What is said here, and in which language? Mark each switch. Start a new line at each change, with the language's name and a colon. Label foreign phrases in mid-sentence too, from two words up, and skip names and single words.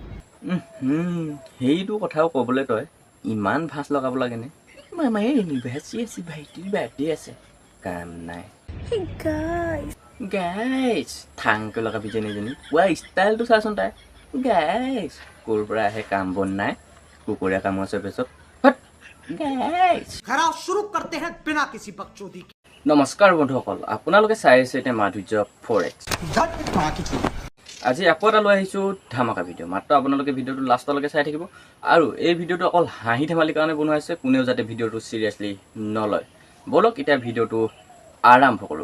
Assamese: সেইটো কথাও ক'বলৈ তই ইমান ভাজ লগাব লাগেনে মামাৰ এনিভাৰ্চাৰী আছে ভাইটিৰ বাৰ্থডে আছে কাম নাই
English: Hey guys,
Assamese: গাইজ থাংকৈ লগাবি যেনেজনী পুৱা ষ্টাইলটো চাচোন তাই গাইজ ক'ৰ পৰা আহে কাম বন নাই কুকুৰীয়া কামৰ পিছত গাইজ
Hindi: खराब शुरू करते हैं बिना किसी बकचोदी के।
Assamese: নমস্কাৰ বন্ধুসকল আপোনালোকে চাই আছে এতিয়া মাধুৰ্য 4X আজি আকৌ এটা লৈ আহিছোঁ ধামাকা ভিডিঅ' মাত্ৰ আপোনালোকে ভিডিঅ'টো লাষ্টলৈকে চাই থাকিব আৰু এই ভিডিঅ'টো অকল হাঁহি ধেমালিৰ কাৰণে বনোৱা হৈছে কোনেও যাতে ভিডিঅ'টো চিৰিয়াছলি নলয় বলক এতিয়া ভিডিঅ'টো আৰম্ভ কৰোঁ